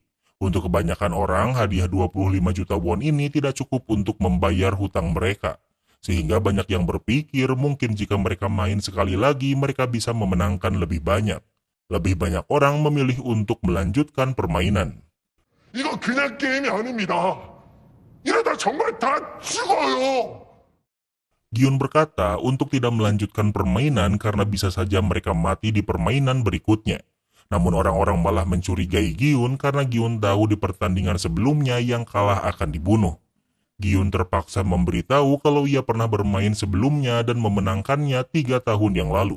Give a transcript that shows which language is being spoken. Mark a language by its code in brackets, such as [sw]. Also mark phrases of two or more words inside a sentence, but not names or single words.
[id] Untuk kebanyakan orang, hadiah 25 juta won ini tidak cukup untuk membayar hutang mereka. Sehingga banyak yang berpikir mungkin jika mereka main sekali lagi mereka bisa memenangkan lebih banyak. Lebih banyak orang memilih untuk melanjutkan permainan. [ko] 이거 그냥 게임이 아닙니다. 이러다 정말 다 죽어요. [id] Giun berkata untuk tidak melanjutkan permainan karena bisa saja mereka mati di permainan berikutnya. Namun orang-orang malah mencurigai Giun karena Giun tahu di pertandingan sebelumnya yang kalah akan dibunuh. Giun terpaksa memberitahu kalau ia pernah bermain sebelumnya dan memenangkannya 3 tahun yang lalu.